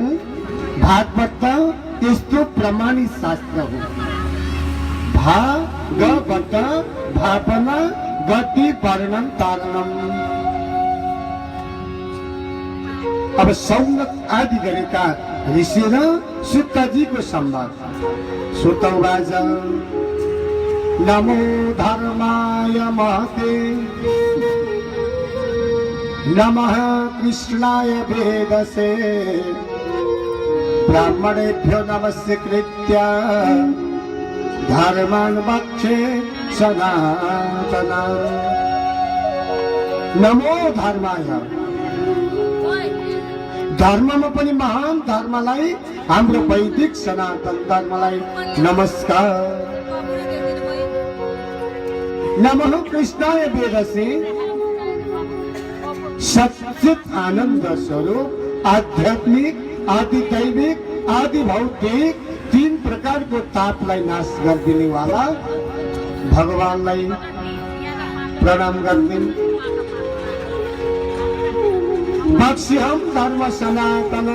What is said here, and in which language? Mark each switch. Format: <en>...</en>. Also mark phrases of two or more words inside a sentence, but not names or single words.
<ne>भागवत त यस्तो प्रमाणित शास्त्र हो।</ne> <sa>भागवत भावना गति वर्णन तारणम।</sa> <ne>अब सौनक आदि गरेका ऋषि र सुतजीको संवाद।</ne> <sa>सुतौ राजा नमो धर्माय महते नमः कृष्णाय वेदसे ब्राह्मणेभ्यो नमस्य कृत्य धर्मान् वक्षे सनातना। नमो धर्माय,</sa> <ne>धर्ममा पनि महान धर्मलाई, हाम्रो वैदिक सनातन धर्मलाई नमस्कार।</ne> <sa>नमः कृष्णाय वेदसे,</sa> <ne>सच्चित आनंद स्वरूप आध्यात्मिक आदि दैविक आदि भौतिक 3 प्रकारको तापलाई नाश गरिदिने वाला भगवानलाई प्रणाम गर्दै</ne> <sa>बक्ष्यहम धर्म सनातनम।</sa>